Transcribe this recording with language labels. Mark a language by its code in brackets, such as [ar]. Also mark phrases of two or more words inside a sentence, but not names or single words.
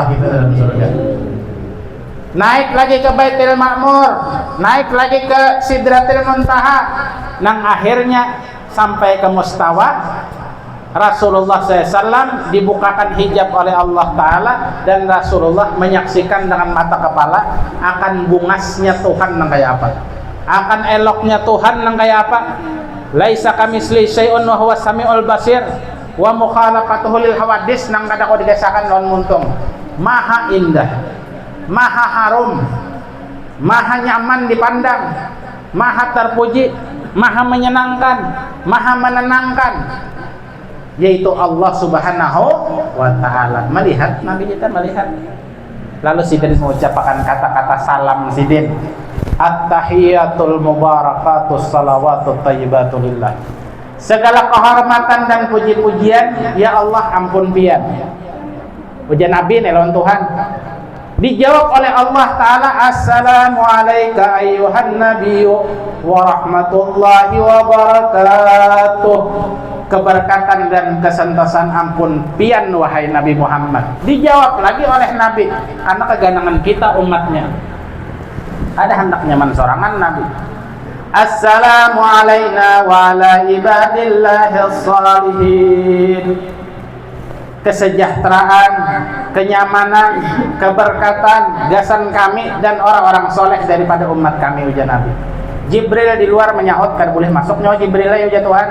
[bjn] kita dalam surga naik lagi ke Baitul Ma'mur naik lagi ke Sidratil Muntaha nang akhirnya sampai ke Mustawa Rasulullah SAW dibukakan hijab oleh Allah Ta'ala dan Rasulullah menyaksikan dengan mata kepala akan bungasnya Tuhan nang kayak apa akan eloknya Tuhan nang kayak apa [ar] ليس كمثله شيء وهو السميع البصير ومخالفته للحوادث [bjn] nang kada ko digesakan lawan muntung maha indah maha harum maha nyaman dipandang maha terpuji maha menyenangkan maha menenangkan yaitu Allah Subhanahu wa Ta'ala. Melihat Nabi kita melihat lalu sidin mengucapkan kata-kata salam sidin [ar] التحيات المباركات الصلوات الطيبات لله [bjn] segala kehormatan dan puji-pujian ya Allah ampun pian pujian Nabi nih lawan Tuhan dijawab oleh Allah Ta'ala [ar] السلام عليك أيها النبي ورحمة الله وبركاته [bjn] keberkatan dan kesentosan ampun pian wahai Nabi Muhammad. Dijawab lagi oleh Nabi, karena keganangan kita umatnya. Ada hendaknya mensorangan Nabi. [ar] السلام علينا وعلى عباد الله الصالحين. [bjn] Kesejahteraan, kenyamanan, keberkatan, gasan kami dan orang-orang soleh daripada umat kami, ujar Nabi. Jibril di luar menyahut, kan boleh masuk nyawa Jibril ya ujar Tuhan.